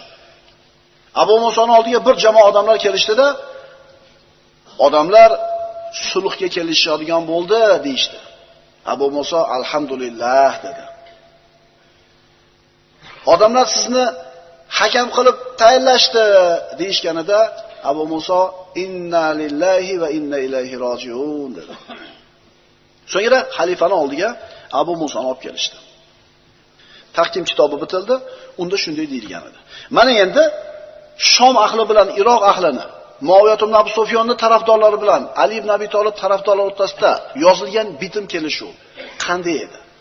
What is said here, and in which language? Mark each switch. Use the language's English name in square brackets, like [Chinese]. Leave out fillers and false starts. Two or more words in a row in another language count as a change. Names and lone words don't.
[Uzbek] Abu Musoning oldiga bir jamoa odamlar kelishdida, odamlar sulhga kelishadigan bo'ldi deydi. Abu Muso alhamdulillah dedi. Odamlar sizni hakam qilib tayinlashdi deyishganida Abu Muso [Arabic] إنا لله وإنا إليه راجعون [Uzbek] dedi. So'ngra xalifani oldiga Abu Musoni olib kelishdi. Taqdim kitobi bitildi, unda shunday deyilgan edi. Mana endi Shom ahli bilan Iroq ahlini, Muaviyat ibn Abu Sufyonning tarafdorlari bilan Ali ibn Abi Talib tarafdorlari o'rtasida yozilgan bitim kelishuv qanday edi?